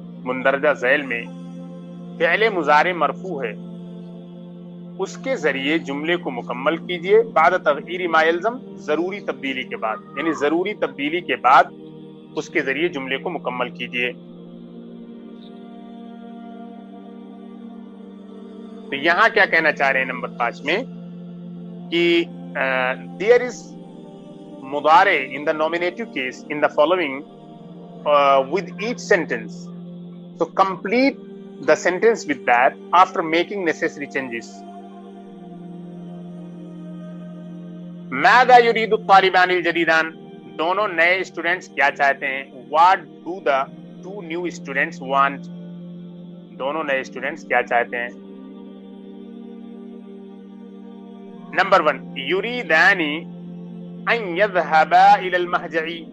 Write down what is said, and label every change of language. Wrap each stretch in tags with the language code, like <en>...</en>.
<ur>مندرجہ ذیل میں فعل مضارع مرفوع ہے اس کے ذریعے جملے کو مکمل کیجئے</ur> <ar>بعد تغییر ما یلزم،</ar> <ur>ضروری تبدیلی کے بعد، یعنی ضروری تبدیلی کے بعد اس کے ذریعے جملے کو مکمل کیجئے۔ تو یہاں کیا کہنا چاہ رہے ہیں نمبر 5 میں کہ</ur> <en>there is مضارع in the nominative case in the following with each sentence. So complete the sentence with that after making necessary changes.</en> <ar>ماذا يريد الطالبان الجديدان؟</ar> <ur>دونوں نئے اسٹوڈنٹس کیا چاہتے ہیں؟</ur> <en>What do the two new students want؟</en> <ur>دونوں نئے اسٹوڈنٹس کیا چاہتے ہیں؟ نمبر 1</ur> <ar>يريدان ان يذهبا الى المهجع،</ar>